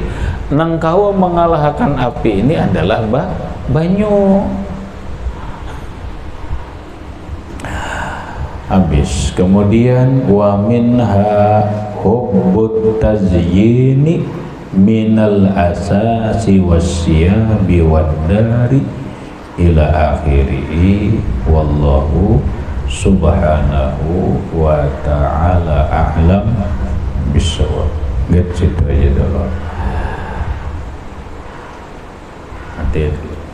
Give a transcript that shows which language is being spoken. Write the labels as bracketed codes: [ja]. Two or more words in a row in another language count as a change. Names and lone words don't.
[bjn] Nang kawa mengalahkan api ini adalah banyu. Habis. [ar] Kemudian ومنها حب التزيين من الأثاث والثياب والدار إلى آخره والله سبحانه وتعالى أعلم بالصواب. [bjn] Get situ aja dulu. Nanti